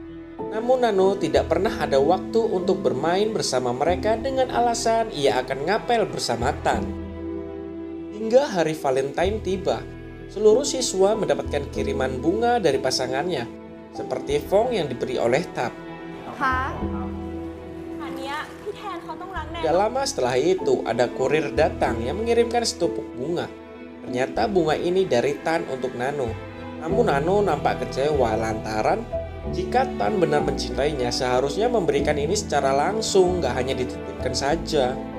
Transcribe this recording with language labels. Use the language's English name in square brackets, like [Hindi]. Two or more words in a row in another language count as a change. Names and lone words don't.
[Indonesian] Namun Nano tidak pernah ada waktu untuk bermain bersama mereka dengan alasan ia akan ngapel bersama Tan. Hingga hari Valentine tiba, seluruh siswa mendapatkan kiriman bunga dari pasangannya, seperti Fong yang diberi oleh Tab. [Thai] คะ อันเนี้ยพี่แทนเขาต้องรักแน่ [Indonesian] Tidak lama setelah itu, ada kurir datang yang mengirimkan setupuk bunga. Ternyata bunga ini dari Tan untuk Nano. Namun Nano nampak kecewa lantaran jika Tan benar mencintainya, seharusnya memberikan ini secara langsung, gak hanya dititipkan saja.